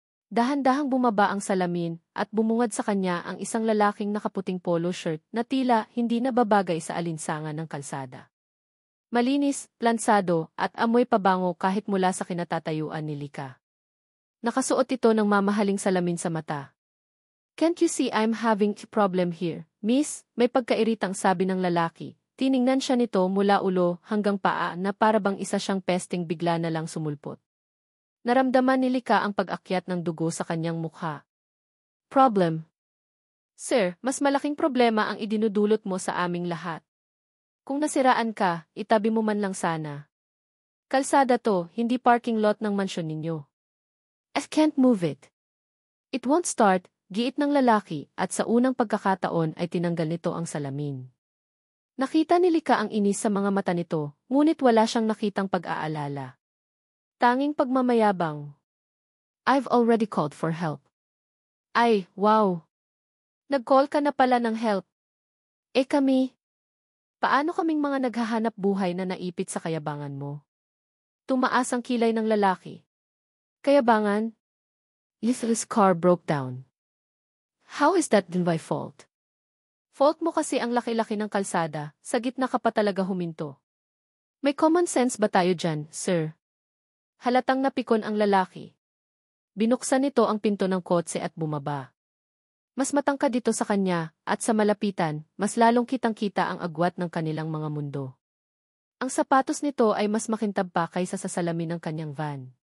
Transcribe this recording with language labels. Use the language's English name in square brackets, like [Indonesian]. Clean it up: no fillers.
[Filipino] Dahan-dahang bumaba ang salamin at bumungad sa kanya ang isang lalaking nakaputing polo shirt na tila hindi nababagay sa alinsangan ng kalsada. Malinis, plansado at amoy pabango kahit mula sa kinatatayuan ni Lika. Nakasuot ito ng mamahaling salamin sa mata. [English] Can't you see I'm having a problem here, miss? [Filipino] May pagkairitang sabi ng lalaki. Tiningnan siya nito mula ulo hanggang paa na para bang isa siyang pesting bigla na lang sumulpot. Naramdaman ni Lika ang pag-akyat ng dugo sa kanyang mukha. Problem. Sir, mas malaking problema ang idinudulot mo sa aming lahat. Kung nasiraan ka, itabi mo man lang sana. Kalsada to, hindi parking lot ng mansyon ninyo. [English] I can't move it. It won't start, [Filipino] giit ng lalaki at sa unang pagkakataon ay tinanggal nito ang salamin. Nakita ni Lika ang inis sa mga mata nito, ngunit wala siyang nakitang pag-aalala. Tanging pagmamayabang. [English] I've already called for help. [Filipino] Ay, wow. Nag-call ka na pala ng help. Kami. Paano kaming mga naghahanap buhay na naipit sa kayabangan mo? Tumaas ang kilay ng lalaki. Kayabangan? [English] This car broke down. How is that din my fault? [Filipino] Fault mo kasi ang laki-laki ng kalsada, sa gitna ka pa talaga huminto. May common sense ba tayo dyan, sir? Halatang napikon ang lalaki. Binuksan nito ang pinto ng kotse at bumaba. Mas matangkad dito sa kanya, at sa malapitan, mas lalong kitang-kita ang agwat ng kanilang mga mundo. Ang sapatos nito ay mas makintab pa kaysa sa salamin ng kanyang van.